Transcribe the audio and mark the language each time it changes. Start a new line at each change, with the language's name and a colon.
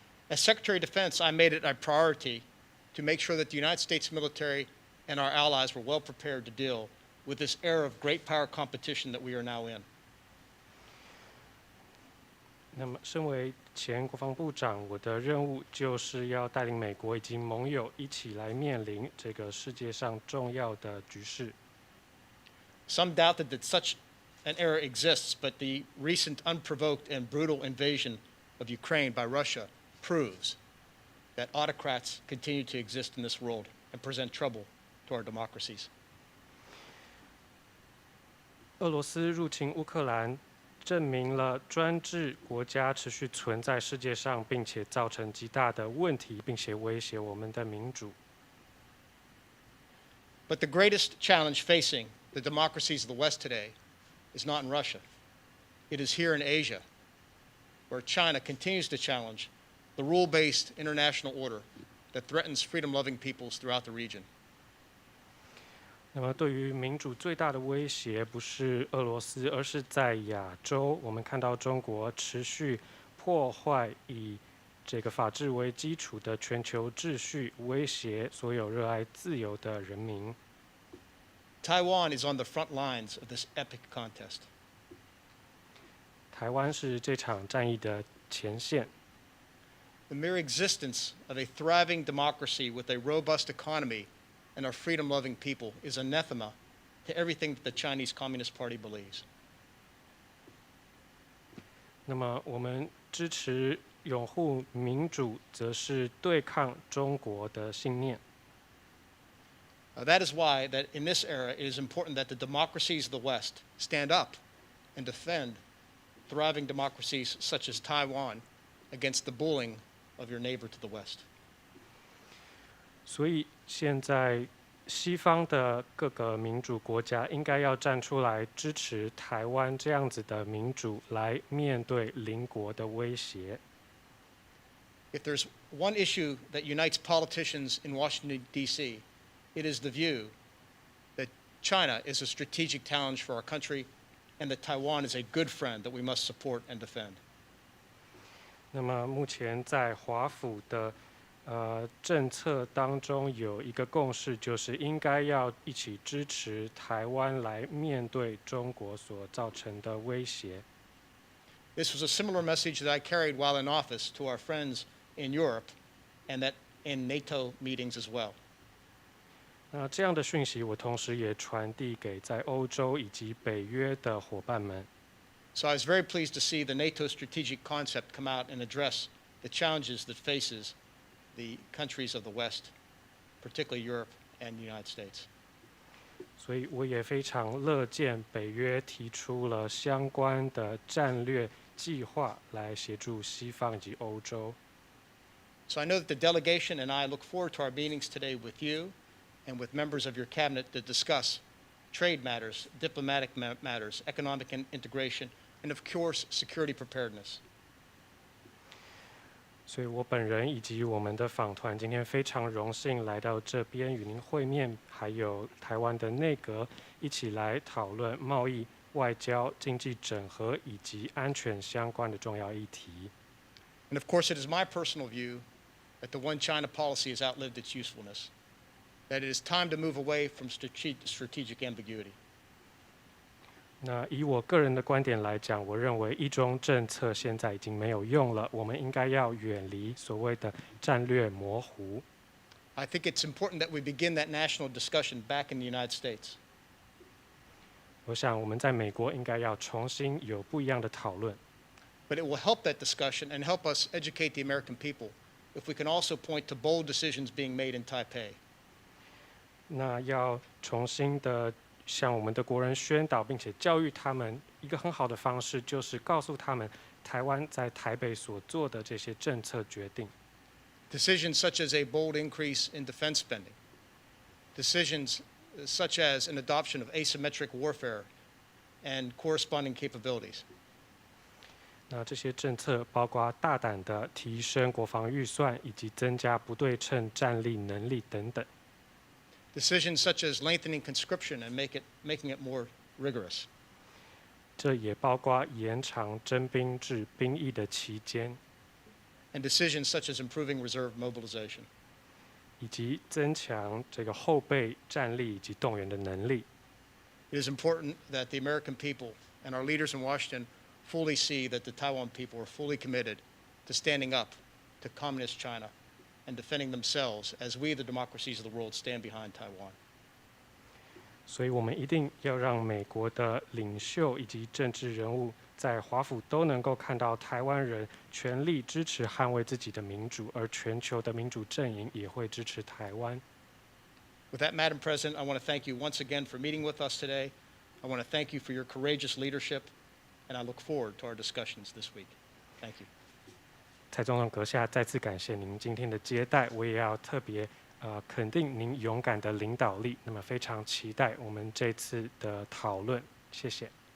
English: As Secretary of Defense, I made it a priority to make sure that the United States military and our allies were well prepared to deal with this era of great power competition that we are now in.
Chinese: 那么，身为前国防部长，我的任务就是要带领美国以及盟友一起来面临这个世界上重要的局势。
English: Some doubted that such an era exists, but the recent unprovoked and brutal invasion of Ukraine by Russia proves that autocrats continue to exist in this world and present trouble to our democracies.
Chinese: 俄罗斯入侵乌克兰，证明了专制国家持续存在世界上，并且造成极大的问题，并且威胁我们的民主。
English: But the greatest challenge facing the democracies of the West today is not in Russia. It is here in Asia, where China continues to challenge the rule-based international order that threatens freedom-loving peoples throughout the region.
Chinese: 那么，对于民主最大的威胁不是俄罗斯，而是在亚洲。我们看到中国持续破坏以这个法治为基础的全球秩序，威胁所有热爱自由的人民。
English: Taiwan is on the front lines of this epic contest.
Chinese: 台湾是这场战役的前线。
English: The mere existence of a thriving democracy with a robust economy and our freedom-loving people is anathema to everything that the Chinese Communist Party believes.
Chinese: 那么，我们支持拥护民主，则是对抗中国的信念。
English: That is why that in this era it is important that the democracies of the West stand up and defend thriving democracies such as Taiwan against the bullying of your neighbor to the West.
Chinese: 所以现在西方的各个民主国家应该要站出来支持台湾这样子的民主，来面对邻国的威胁。
English: If there's one issue that unites politicians in Washington, D.C., it is the view that China is a strategic challenge for our country and that Taiwan is a good friend that we must support and defend.
Chinese: 那么目前在华府的政策当中有一个共识，就是应该要一起支持台湾来面对中国所造成的威胁。
English: This was a similar message that I carried while in office to our friends in Europe and that in NATO meetings as well.
Chinese: 那这样的讯息，我同时也传递给在欧洲以及北约的伙伴们。
English: So I was very pleased to see the NATO strategic concept come out and address the challenges that faces the countries of the West, particularly Europe and the United States.
Chinese: 所以我也非常乐见北约提出了相关的战略计划来协助西方以及欧洲。
English: So I know that the delegation and I look forward to our meetings today with you and with members of your cabinet to discuss trade matters, diplomatic matters, economic integration, and of course, security preparedness.
Chinese: 所以我本人以及我们的访团今天非常荣幸来到这边与您会面，还有台湾的内阁一起来讨论贸易、外交、经济整合以及安全相关的重要议题。
English: And of course, it is my personal view that the One China policy has outlived its usefulness, that it is time to move away from strategic ambiguity.
Chinese: 那以我个人的观点来讲，我认为一中政策现在已经没有用了，我们应该要远离所谓的战略模糊。
English: I think it's important that we begin that national discussion back in the United States.
Chinese: 我想我们在美国应该要重新有不一样的讨论。
English: But it will help that discussion and help us educate the American people if we can also point to bold decisions being made in Taipei.
Chinese: 那要重新的向我们的国人宣导，并且教育他们一个很好的方式，就是告诉他们台湾在台北所做的这些政策决定。
English: Decisions such as a bold increase in defense spending. Decisions such as an adoption of asymmetric warfare and corresponding capabilities.
Chinese: 那这些政策包括大胆的提升国防预算，以及增加不对称战力能力等等。
English: Decisions such as lengthening conscription and making it more rigorous.
Chinese: 这也包括延长征兵制兵役的期间，
English: And decisions such as improving reserve mobilization.
Chinese: 以及增强这个后备战力以及动员的能力。
English: It is important that the American people and our leaders in Washington fully see that the Taiwan people are fully committed to standing up to communist China and defending themselves as we, the democracies of the world, stand behind Taiwan.
Chinese: 所以我们一定要让美国的领袖以及政治人物在华府都能够看到台湾人全力支持捍卫自己的民主，而全球的民主阵营也会支持台湾。
English: With that, Madam President, I want to thank you once again for meeting with us today. I want to thank you for your courageous leadership, and I look forward to our discussions this week. Thank you.
Chinese: 蔡总统阁下，再次感谢您今天的接待，我也要特别肯定您勇敢的领导力。那么非常期待我们这次的讨论，谢谢。